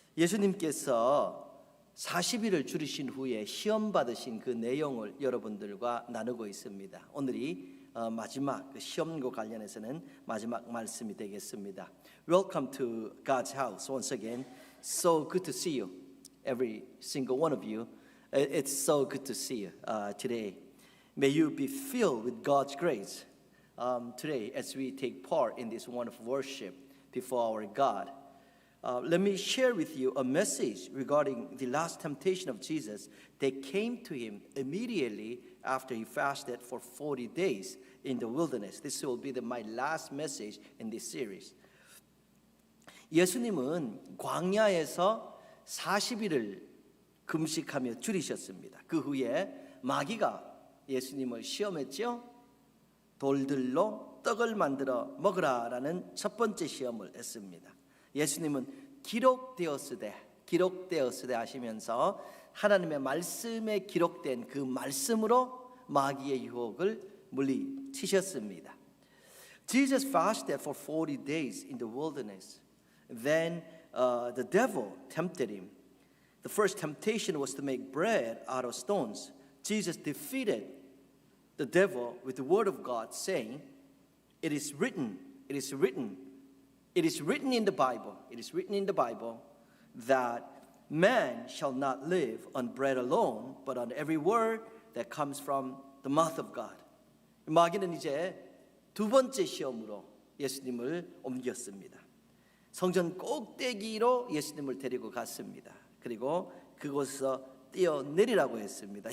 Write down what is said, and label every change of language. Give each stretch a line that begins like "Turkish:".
Korean: 예수님께서 40일을 줄이신 후에 시험 받으신 그 내용을 여러분들과 나누고 있습니다. 오늘이 마지막 그 시험과 관련해서는 마지막 말씀이 되겠습니다.
English: Welcome to God's house once again. So good to see you, every single one of you. It's so good to see you today. May you be filled with God's grace today as we take part in this wonderful worship before our God. Let me share with you a message regarding the last temptation of Jesus that came to him immediately after he fasted for 40 days in the wilderness. This will be my last message in this series.
Korean: 예수님은 광야에서 40일을 금식하며 줄이셨습니다. 그 후에 마귀가 예수님을 시험했죠. 돌들로 떡을 만들어 먹으라라는 첫 번째 시험을 했습니다. 예수님은 기록되었으되 하시면서 하나님의 말씀에 기록된 그 말씀으로 마귀의 유혹을 물리치셨습니다.
English: Jesus fasted for 40 days in the wilderness. Then the devil tempted him. The first temptation was to make bread out of stones. Jesus defeated the devil with the word of God, saying, "It is written, it is written, it is written in the Bible, it is written in the Bible that man shall not live on bread alone, but on every word that comes from the mouth of God."
Korean: 마귀는 이제 두 번째 시험으로 예수님을 옮겼습니다. 성전 꼭대기로 예수님을 데리고 갔습니다. 그리고 그곳에서 뛰어내리라고 했습니다.